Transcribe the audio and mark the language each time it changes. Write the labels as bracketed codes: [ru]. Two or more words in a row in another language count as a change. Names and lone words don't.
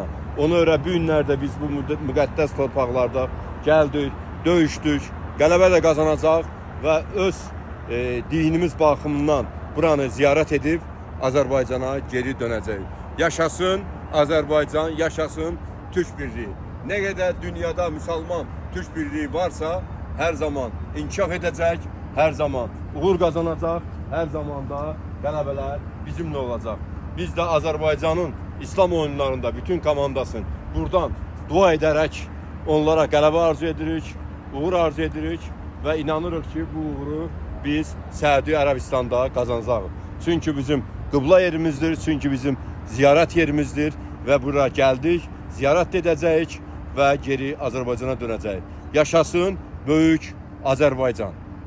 [az] Ona görə bu günlərdə biz bu müqəddəs torpaqlarda gəldik, döyüşdük, qələbə də qazanacaq və öz dinimiz baxımından buranı ziyarət edib Azərbaycana geri dönəcək. Yaşasın Azərbaycan, yaşasın Türk birliği. [tr] Ne kadar dünyada Müslüman Türk birliği varsa her zaman inkişaf edecek, her zaman uğur kazanacak, her zaman da qələbələr bizimle olacak. Biz de Azerbaycan'ın İslam oyunlarında bütün komandasın buradan dua ederek onlara [az] qələbə arzu edirik, uğur arzu edirik ve inanırıq [tr] ki bu uğuru biz Səudi Arabistan'da kazanacağız. Çünkü bizim qibla yerimizdir, çünkü bizim ziyaret yerimizdir ve buraya geldik, [az] ziyaret edəcəyik və geri Azərbaycana dönəcək. Yaşasın böyük Azərbaycan.